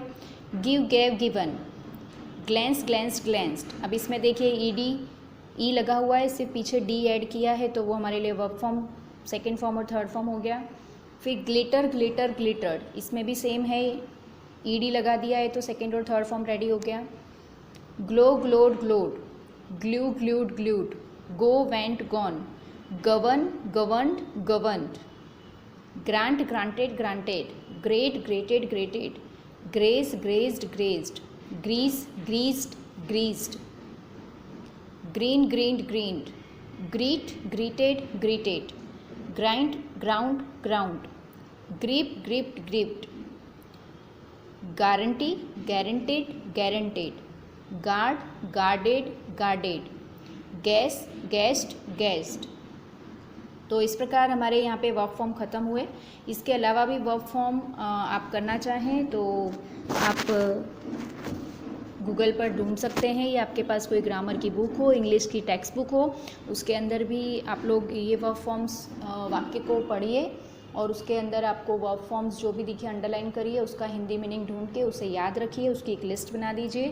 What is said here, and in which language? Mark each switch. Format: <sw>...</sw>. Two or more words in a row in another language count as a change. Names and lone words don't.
<en>give, gave, given, glance, glanced, glanced.</en> <hi>अब इसमें देखिए ई लगा हुआ है, सिर्फ पीछे</hi> <en>D add</en> <hi>किया है, तो वो हमारे लिए</hi> <en>verb form second form</en> <hi>और</hi> <en>third form</en> <hi>हो गया। फिर</hi> <en>glitter, glitter, glittered,</en> <hi>इसमें भी सेम है, ईडी लगा दिया है तो सेकेंड और</hi> <en>third form ready</en> <hi>हो गया।</hi> <en>ग्लो, glowed, glowed, glue, glued, glued, go, went, gone, govern, governed, governed, grant, granted, granted, grate, grated, grated, graze, grazed, grazed, grease, greased, greased, green, greened, greened, greet, greeted, greeted, grind, ground, ground, grip, gripped, gripped, guarantee, guaranteed, guaranteed, guard, guarded, guarded, guess, guessed, guessed.</en> <hi>तो इस प्रकार हमारे यहाँ पे</hi> <en>verb form</en> <hi>ख़त्म हुए। इसके अलावा भी</hi> <en>verb form</en> <hi>आप करना चाहें तो आप गूगल पर ढूंढ सकते हैं, या आपके पास कोई ग्रामर की बुक हो, इंग्लिश की</hi> <en>text book</en> <hi>हो, उसके अंदर भी आप लोग ये</hi> <en>verb forms</en> <hi>वाक्य को पढ़िए और उसके अंदर आपको</hi> <en>verb forms</en> <hi>जो भी दिखे अंडरलाइन करिए, उसका</hi> <en>Hindi meaning</en> <hi>ढूंढ के उसे याद रखिए, उसकी एक लिस्ट बना दीजिए।</hi>